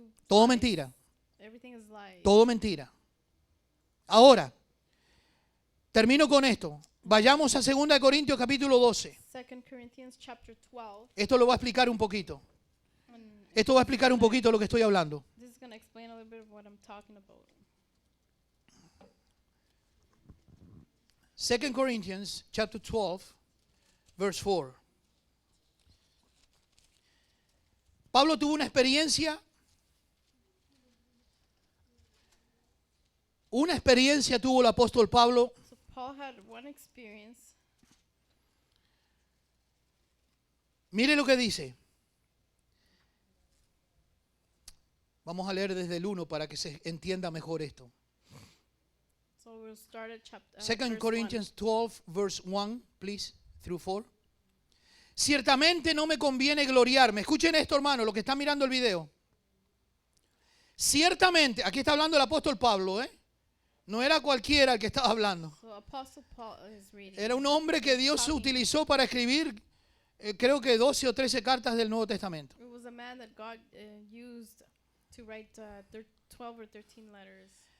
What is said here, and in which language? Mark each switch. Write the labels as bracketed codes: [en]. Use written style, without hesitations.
[es] Todo [en] lies. [es] mentira. [en] Everything is lies. [es] Todo mentira. Ahora, termino con esto. Vayamos a 2 Corintios capítulo 12. [en] 2 Corinthians chapter 12. [es] Esto lo voy a explicar un poquito. [en] And [es] Esto va a explicar un poquito lo que estoy hablando. [en] this is going to explain a little bit of what I'm talking about. 2 Corinthians chapter 12, verse 4. [es] Pablo tuvo una experiencia. Una experiencia tuvo el apóstol Pablo. So Paul had one experience. Mire lo que dice. Vamos a leer desde el 1 para que se entienda mejor esto. [en] So we'll start at chapter 2 Corinthians 12, verse 1, please, through 4. [es] Ciertamente no me conviene gloriarme. Escuchen esto, hermano, lo que están mirando el video. Ciertamente, aquí está hablando el apóstol Pablo, ¿eh? No era cualquiera el que estaba hablando. [en] So Apostle Paul is reading. [es] Era un hombre que Dios utilizó para escribir, creo que 12 o 13 cartas del Nuevo Testamento. [en] It was a man that God used to write 12 or 13 letters.